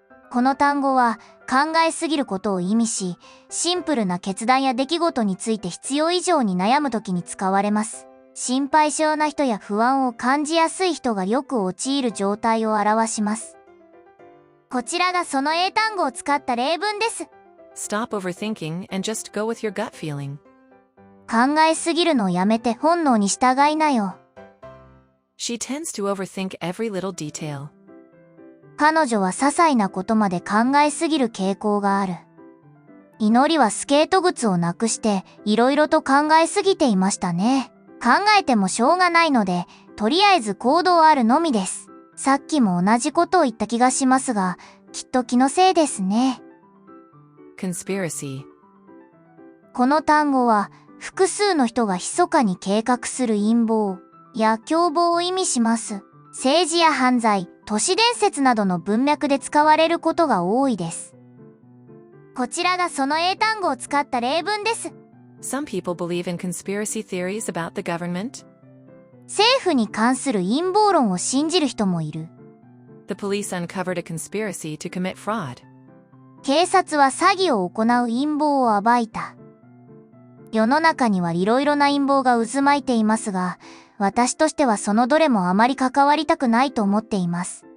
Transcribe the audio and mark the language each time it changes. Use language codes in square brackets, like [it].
[ja] この単語は考えすぎることを意味し、シンプルな決断や出来事について必要以上に悩むときに使われます。心配性な人や不安を感じやすい人がよく陥る状態を表します。こちらがその英単語を使った例文です。 [en] Stop overthinking and just go with your gut feeling. [ja] 考えすぎるのをやめて本能に従いなよ。 [en] She tends to overthink every little detail. [ja] 彼女は些細なことまで考えすぎる傾向がある。祈りはスケート靴をなくしていろいろと考えすぎていましたね。考えてもしょうがないので、とりあえず行動あるのみです。さっきも同じことを言った気がしますが、きっと気のせいですね。 [en] Conspiracy. [ja] この単語は、複数の人が密かに計画する陰謀や共謀を意味します。政治や犯罪、都市伝説などの文脈で使われることが多いです。こちらがその英単語を使った例文です。 [en] Some people believe in conspiracy theories about the government. [ja] 政府に関する陰謀論を信じる人もいる。 [en] The police uncovered a conspiracy to commit fraud. [ja] 警察は詐欺を行う陰謀を暴いた。世の中にはいろいろな陰謀が渦巻いていますが、私としてはそのどれもあまり関わりたくないと思っています。